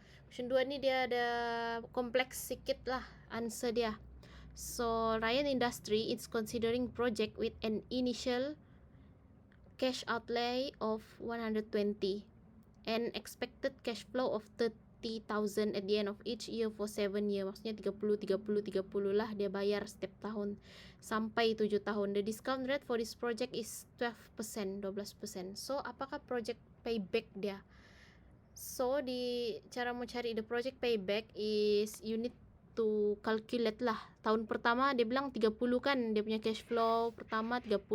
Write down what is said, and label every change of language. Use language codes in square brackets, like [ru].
[en] Question 2 [ms] ni dia ada kompleks sikit lah answer dia. [en] So Ryan Industry is considering project with an initial cash outlay of 120 and expected cash flow of 30,000 at the end of each year for 7 years. [ms] Maksudnya 30 lah dia bayar setiap tahun sampai 7 tahun. [en] The discount rate for this project is 12%. So [ms] apakah [en] project payback dia? So [ms] di cara mau cari [en] the project payback is you need to calculate lah. [ms] Tahun pertama dia bilang 30 kan, dia punya cash flow pertama 30.